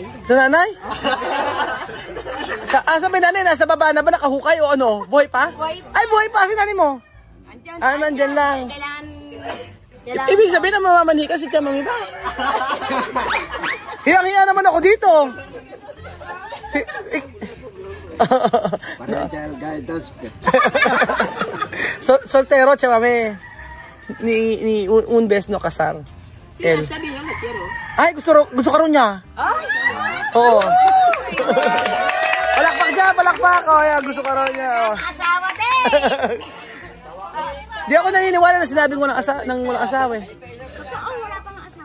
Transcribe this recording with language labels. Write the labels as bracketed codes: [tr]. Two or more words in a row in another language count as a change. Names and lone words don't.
[tl] Sa nanay? Sa may nanay, nasa baba na ba nakahukay o ano? Buhay pa? Buhay pa. Ay, buhay pa si nanay mo? Nandyan lang. Ibig sabihin na mamamanika si Tia Mami ba? Hiyang-hiya naman ako dito. Soltero, Tia Mami. [cbk] Ni un beses no casar. El. [tl] Ay, gusto ka rin niya? Oo. Palakpak. Gusto ka rin niya. Asawa din. Di ako naniniwala na sinabing walang asawa Totoo, wala pang asawa.